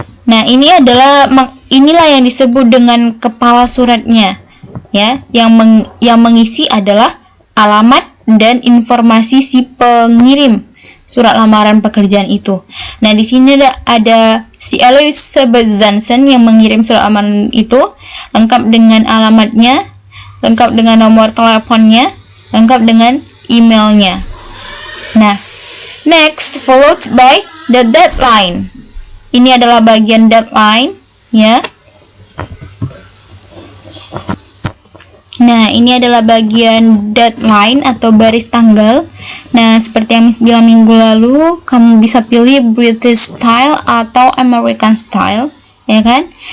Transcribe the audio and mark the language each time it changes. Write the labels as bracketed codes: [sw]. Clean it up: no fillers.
[id] Nah, inilah yang disebut dengan kepala suratnya, ya, yang mengisi adalah alamat dan informasi si pengirim surat lamaran pekerjaan itu. Nah, di sini ada si Elizabeth Johnson yang mengirim surat lamaran itu, lengkap dengan alamatnya, lengkap dengan nomor teleponnya, lengkap dengan emailnya. [en] Nah, next followed by the deadline. [id] Ini adalah bagian deadline, ya. Nah, ini adalah bagian deadline atau baris tanggal. Nah, seperti yang Miss bilang minggu lalu, kamu bisa pilih British style atau American style, ya kan?